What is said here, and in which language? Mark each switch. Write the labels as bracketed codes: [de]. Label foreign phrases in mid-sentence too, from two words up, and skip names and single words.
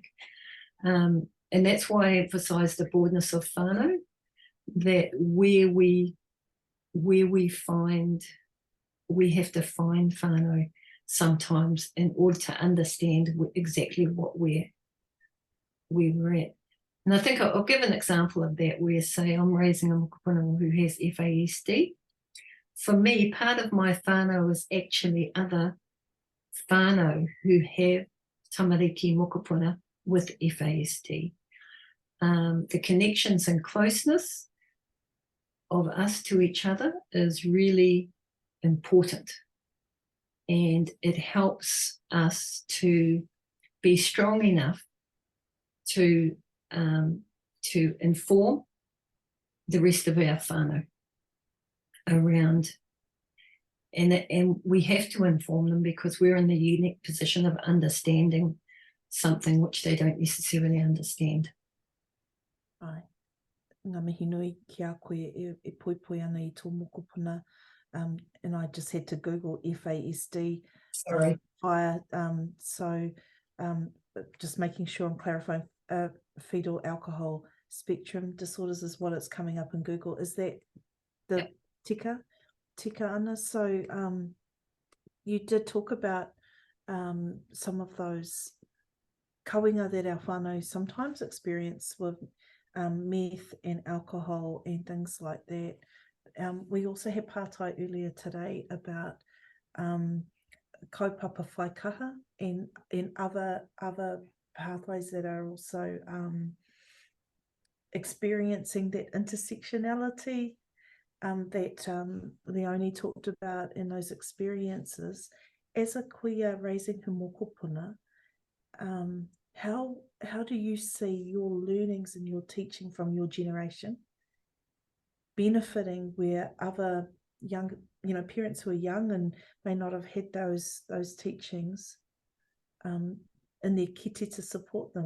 [en] And that's why I emphasize the broadness of whānau, that where we find, we have to find whānau sometimes in order to understand exactly what where we're at. And I think I'll give an example of that where, say, I'm raising a mokopuna who has FASD. For me, part of my whānau is actually other whānau who have [mi] tamariki mokopuna [en] with FASD. The connections and closeness of us to each other is really important. And it helps us to be strong enough to inform the rest of our whānau around, and we have to inform them because we're in the unique position of understanding something which they don't necessarily understand. [mi] Ai. Ngā mihi nui ki a koe e poipoi ana I tō mokopuna, [en] and I just had to Google FASD. Sorry. So just making sure I'm clarifying, fetal alcohol spectrum disorders is what it's coming up in Google. Is that the [mi] tika ana? [en] So you did talk about some of those kawenga that our whānau sometimes experience with meth and alcohol and things like that. We also had pātai earlier today about [mi] kaupapa whaikaha [en] and other pathways that are also experiencing that intersectionality that Leonie talked about in those experiences. As a kuia raising her mokopuna, how do you see your learnings and your teaching from your generation benefiting where other young, parents who are young and may not have had those teachings in their kite to support them?